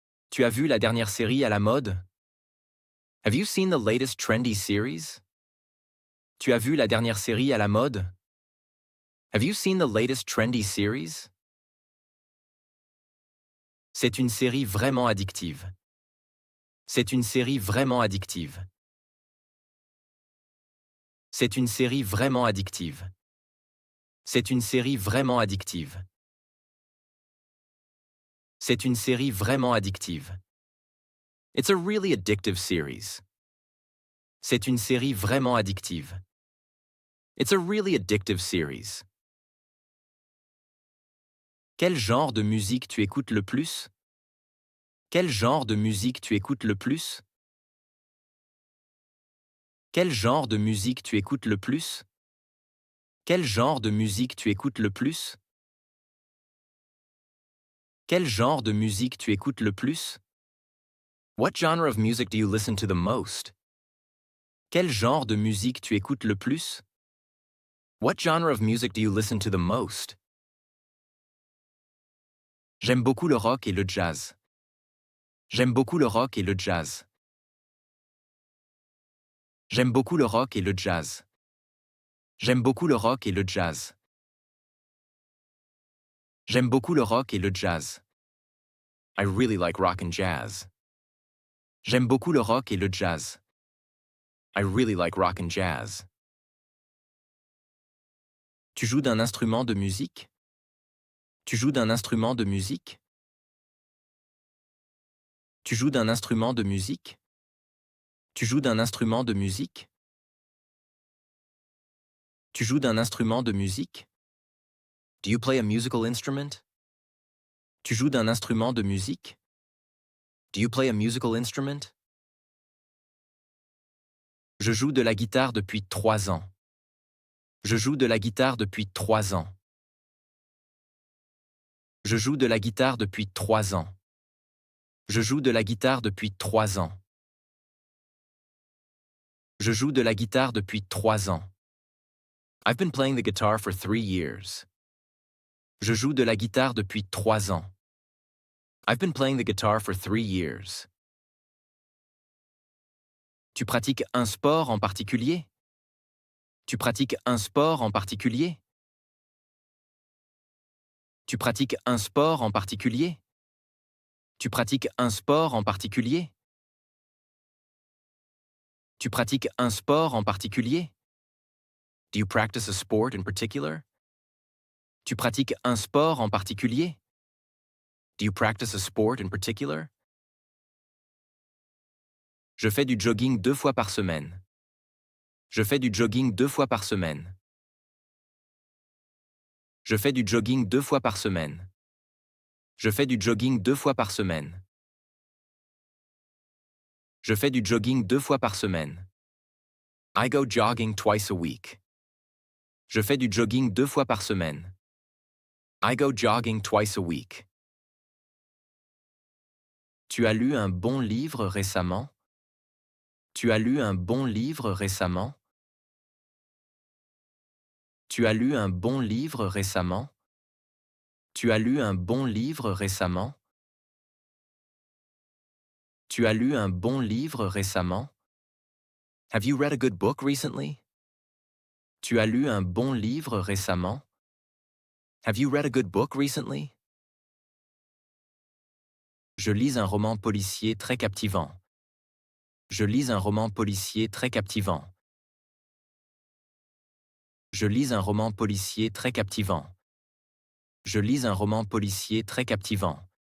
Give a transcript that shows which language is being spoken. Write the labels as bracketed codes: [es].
[fr] Tu as vu la dernière série à la mode? [en] Have you seen the latest trendy series? [fr] Tu as vu la dernière série à la mode? [en] Have you seen the latest trendy series? [fr] C'est une série vraiment addictive. C'est une série vraiment addictive. C'est une série vraiment addictive. C'est une série vraiment addictive. C'est une série vraiment addictive. [en] It's a really addictive series. [fr] C'est une série vraiment addictive. [en] It's a really addictive series. [fr] Quel genre de musique tu écoutes le plus? Quel genre de musique tu écoutes le plus? Quel genre de musique tu écoutes le plus? Quel genre de musique tu écoutes le plus? Quel genre de musique tu écoutes le plus? [en] What genre of music do you listen to the most? [fr] Quel genre de musique tu écoutes le plus? [en] What genre of music do you listen to the most? [fr] J'aime beaucoup le rock et le jazz. J'aime beaucoup le rock et le jazz. J'aime beaucoup le rock et le jazz. J'aime beaucoup le rock et le jazz. J'aime beaucoup le rock et le jazz. [en] I really like rock and jazz. [fr] J'aime beaucoup le rock et le jazz. [en] I really like rock and jazz. [fr] Tu joues d'un instrument de musique? Tu joues d'un instrument de musique? Tu joues d'un instrument de musique? Tu joues d'un instrument de musique? Tu joues d'un instrument de musique? [en] Do you play a musical instrument? [fr] Tu joues d'un instrument de musique? [en] Do you play a musical instrument? [fr] Je joue de la guitare depuis 3 ans. Je joue de la guitare depuis 3 ans. Je joue de la guitare depuis 3 ans. Je joue de la guitare depuis 3 ans. Je joue de la guitare depuis 3 ans. [en] I've been playing the guitar for 3 years. [fr] Je joue de la guitare depuis 3 ans. [en] I've been playing the guitar for 3 years. [fr] Tu pratiques un sport en particulier? Tu pratiques un sport en particulier? Tu pratiques un sport en particulier? Tu pratiques un sport en particulier? Tu pratiques un sport en particulier? [en] Do you practice a sport in particular? [fr] Tu pratiques un sport en particulier? [en] Do you practice a sport in particular? [fr] Je fais du jogging 2 fois par semaine. Je fais du jogging 2 fois par semaine. Je fais du jogging 2 fois par semaine. Je fais du jogging 2 fois par semaine. Je fais du jogging 2 fois par semaine. [en] I go jogging twice a week. [fr] Je fais du jogging 2 fois par semaine. [en] I go jogging twice a week. [fr] Tu as lu un bon livre récemment? Tu as lu un bon livre récemment? Tu as lu un bon livre récemment? Tu as lu un bon livre récemment? Tu as lu un bon livre récemment? [en] Have you read a good book recently? [fr] Tu as lu un bon livre récemment? [en] Have you read a good book recently? [fr] Je lis un roman policier très captivant. Je lis un roman policier très captivant. Je lis un roman policier très captivant. Je lis un roman policier très captivant.